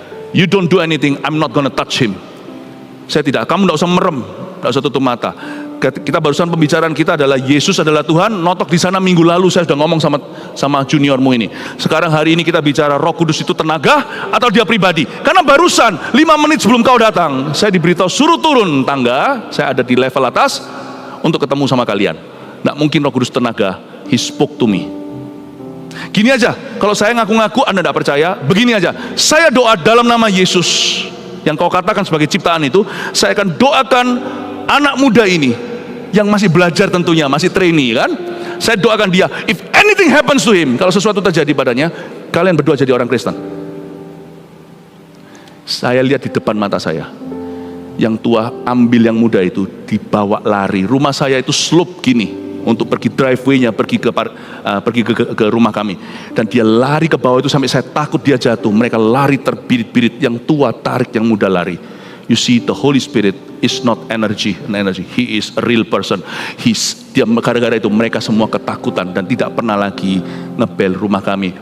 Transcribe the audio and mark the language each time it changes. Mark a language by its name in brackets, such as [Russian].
[English] You don't do anything, I'm not gonna touch him. [Indonesian] Kamu tidak usah merem, tidak usah tutup mata. Kita barusan pembicaraan kita adalah Yesus adalah Tuhan. Notok di sana minggu lalu saya sudah ngomong sama juniormu ini. Sekarang hari ini kita bicara Roh Kudus itu tenaga atau dia pribadi. Karena barusan 5 menit sebelum kau datang, saya diberitahu suruh turun tangga. Saya ada di level atas untuk ketemu sama kalian. Nggak mungkin Roh Kudus tenaga. [English] He spoke to me. [Indonesian] Gini aja, kalau saya ngaku-ngaku Anda tidak percaya, begini aja, saya doa dalam nama Yesus yang kau katakan sebagai ciptaan itu, saya akan doakan anak muda ini yang masih belajar, tentunya masih trainee kan, saya doakan dia, [English] if anything happens to him, [Indonesian] kalau sesuatu terjadi padanya, kalian berdua jadi orang Kristen. Saya lihat di depan mata saya, yang tua ambil yang muda itu, dibawa lari. Rumah saya itu slope gini untuk pergi driveway-nya, pergi ke rumah kami, dan dia lari ke bawah itu sampai saya takut dia jatuh. Mereka lari terbirit-birit, yang tua tarik yang muda lari. [English] You see, the Holy Spirit is not energy. He is a real person. [Indonesian] Gara-gara itu mereka semua ketakutan dan tidak pernah lagi ngebel rumah kami.